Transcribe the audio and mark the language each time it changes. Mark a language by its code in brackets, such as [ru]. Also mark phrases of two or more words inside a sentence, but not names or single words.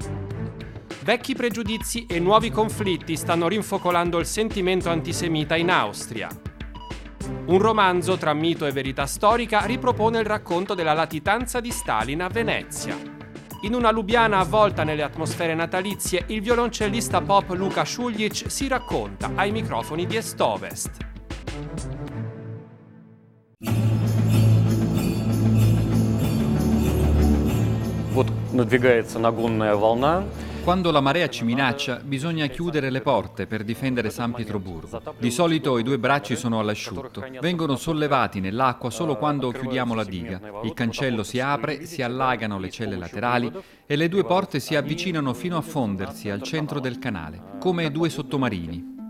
[it] Vecchi pregiudizi e nuovi conflitti stanno rinfocolando il sentimento antisemita in Austria. Un romanzo tra mito e verità storica ripropone il racconto della latitanza di Stalin a Venezia. In una Lubiana avvolta nelle atmosfere natalizie, il violoncellista pop Luka Šuljić si racconta ai microfoni di Est-Ovest. [ru] Вот надвигается нагонная волна. [it] Quando la marea ci minaccia, bisogna chiudere le porte per difendere San Pietroburgo. Di solito i due bracci sono all'asciutto. Vengono sollevati nell'acqua solo quando chiudiamo la diga. Il cancello si apre, si allagano le celle laterali e le due porte si avvicinano fino a fondersi al centro del canale, come due sottomarini.